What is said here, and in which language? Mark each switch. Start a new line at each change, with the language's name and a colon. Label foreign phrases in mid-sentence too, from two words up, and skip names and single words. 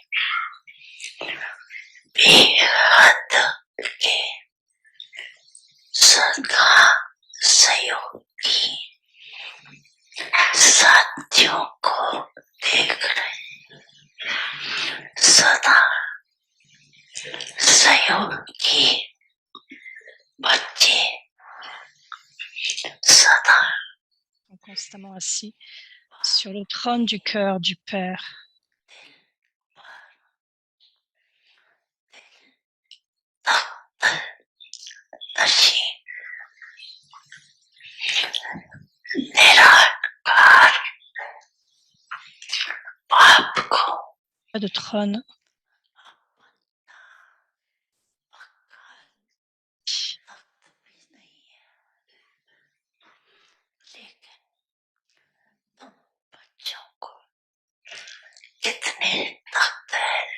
Hindi: बेहद के सदा सहयोगी साथियों को देख रहे, सदा सहयोगी बच्चे सदा
French: constamment assis sur le trône du cœur du Père.
Hindi: नशी निराकार बाप को
French: Pas de trône.
Hindi: लेकिन तुम बच्चों को कितने तख्त है,